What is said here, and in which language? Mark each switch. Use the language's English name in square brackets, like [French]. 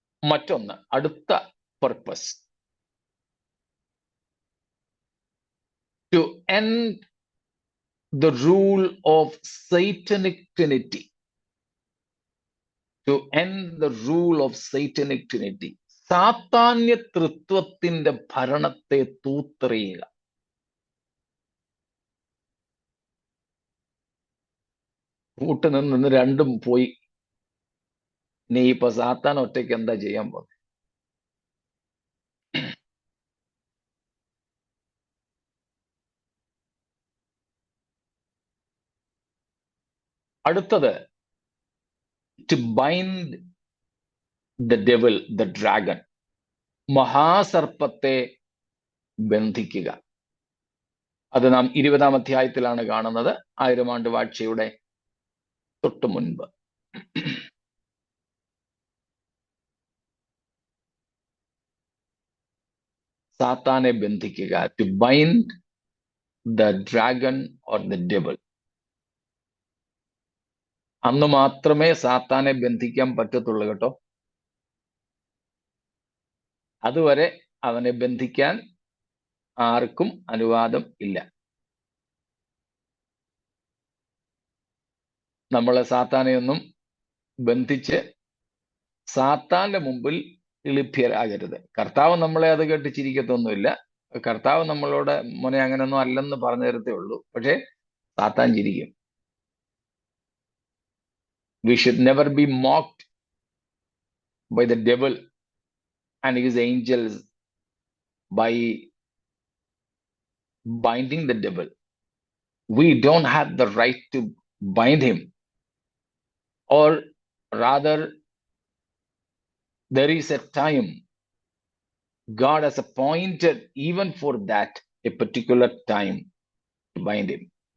[Malayalam] മറ്റൊന്ന്, അടുത്ത [English] Purpose, to end the rule of satanic trinity. To end the rule of satanic trinity. [Malayalam] സാത്താന്യ തൃത്വത്തിന്റെ ഭരണത്തെ തൂത്തെറിയുക. കൂട്ടുനിന്ന് രണ്ടും പോയി. നീ ഇപ്പൊ സാത്താൻ ഒറ്റയ്ക്ക് എന്താ ചെയ്യാൻ പോകുന്നത്? അടുത്തത്, [English] to bind the devil, the dragon. [Malayalam] മഹാസർപ്പത്തെ ബന്ധിക്കുക. അത് നാം 20-ാം അധ്യായത്തിലാണ് കാണുന്നത്, 1000 ആണ്ട് വാഴ്ചയുടെ തൊട്ടു മുൻപ്. സാത്താനെ ബന്ധിക്കുക. [English] To bind the dragon or the devil. [Malayalam] അന്ന് മാത്രമേ സാത്താനെ ബന്ധിക്കാൻ പറ്റത്തുള്ളൂ കേട്ടോ. അതുവരെ അവനെ ബന്ധിക്കാൻ ആർക്കും അനുവാദം ഇല്ല. നമ്മളെ സാത്താനെയൊന്നും ബന്ധിച്ച് സാത്താന്റെ മുമ്പിൽ ഇളിഭ്യരാകരുത്. കർത്താവ് നമ്മളെ അത് കേട്ട് ചിരിക്കത്തൊന്നുമില്ല. കർത്താവ് നമ്മളോട് മോനെ അങ്ങനെയൊന്നും അല്ലെന്ന് പറഞ്ഞു തരത്തേ ഉള്ളൂ. പക്ഷെ സാത്താൻ ചിരിക്കും. [English] We should never be mocked by the devil and his angels by binding the devil. We don't have the right to bind him. Or rather, there is a time God has appointed even for that, a particular time to bind him.